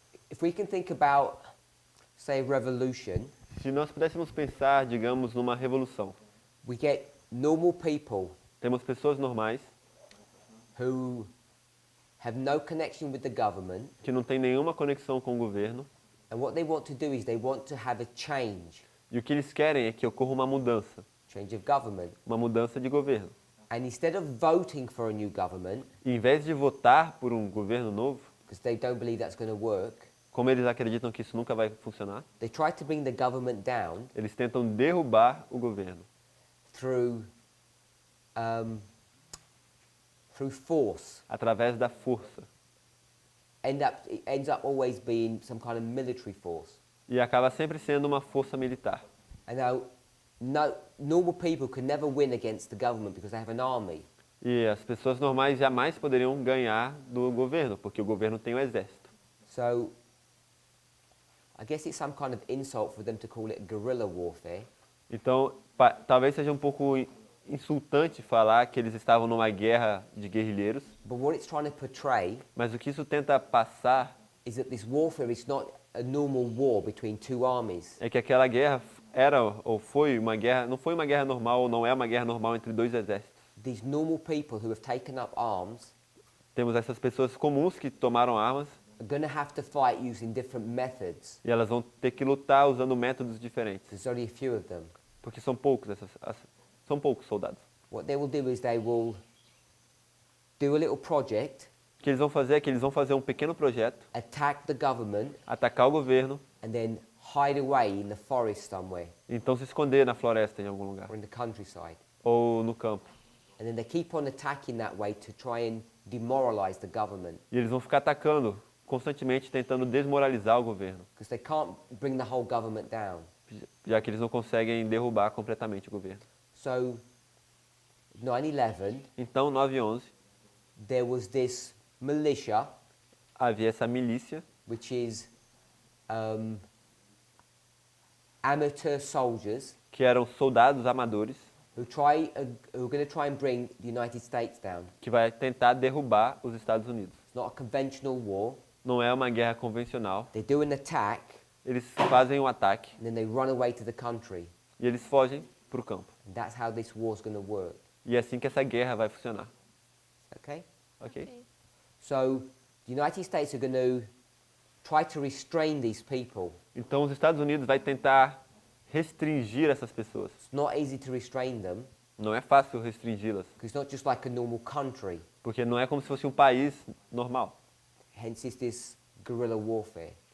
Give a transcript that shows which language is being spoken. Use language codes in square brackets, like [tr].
[en] If we can think about, say, revolution, [pt] Se nós pudéssemos pensar, digamos, numa revolução, [en] we get normal people [pt] temos pessoas normais [en] who have no connection with the government, [pt] que não têm nenhuma conexão com o governo [en] and what they want to do is they want to have a change [pt] e o que eles querem é que ocorra uma mudança [en] of government. [pt] de governo. [en] And instead of voting for a new government, [pt] E em vez de votar por um governo novo, [en] because they don't believe that's going to work, [pt] como eles acreditam que isso nunca vai funcionar, [en] they try to bring the government down [pt] eles tentam derrubar o governo [en] through through force. [pt] através da força. [en] It ends up always being some kind of military force. [pt] E acaba sempre sendo uma força militar. [en] And now, normal people can never win against the government because they have an army. [pt] E as pessoas normais jamais poderiam ganhar do governo, porque o governo tem o exército. [en] So, I guess it's some kind of insult for them to call it guerrilla warfare. [pt] Então, talvez seja um pouco insultante falar que eles estavam numa guerra de guerrilheiros, [en] But what it's trying to portray [pt] mas o que isso tenta passar [en] is that this warfare is not a normal war between two armies. [pt] é que aquela guerra era ou foi uma guerra, não foi uma guerra normal ou não é uma guerra normal entre dois exércitos. [en] These normal people who have taken up arms [pt] Temos essas pessoas comuns que tomaram armas [en] are going to have to fight using different methods. [pt] e elas vão ter que lutar usando métodos diferentes, [en] There's only a few of them. [pt] porque são poucos são poucos soldados. [en] What they will do is they will do a little project, [pt] O que eles vão fazer é que eles vão fazer um pequeno projeto, [en] attack the government, [pt] atacar o governo, [en] and then hide away in the forest somewhere [pt] e então se esconder na floresta em algum lugar [en] or in the countryside. [pt] ou no campo. [en] And then they keep on attacking that way to try and demoralize the government [pt] E eles vão ficar atacando constantemente, tentando desmoralizar o governo, [en] because they can't bring the whole government down. [pt] já que eles não conseguem derrubar completamente o governo. [en] So, 9/11, [pt] Então, 9/11, [en] there was this militia, [pt] havia essa milícia, [en] which is amateur soldiers [pt] que eram soldados amadores, [en] who are going to try and bring the United States down. [pt] que vai tentar derrubar os Estados Unidos. [en] It's not a conventional war. [pt] Não é uma guerra convencional. [en] They do an attack [pt] Eles fazem um ataque [en] and then they run away to the country. [pt] e eles fogem para o campo. [en] And that's how this war's going to work. [pt] E é assim que essa guerra vai funcionar. [en] Okay? [pt] Ok? [en] So, the United States are going to try to restrain these people. [pt] Então, os Estados Unidos vai tentar restringir essas pessoas. [en] It's not easy to restrain them [pt] Não é fácil restringi-las, [en] because it's not just like a normal country. [pt] porque não é como se fosse um país normal. [en] Hence, it's this guerrilla warfare.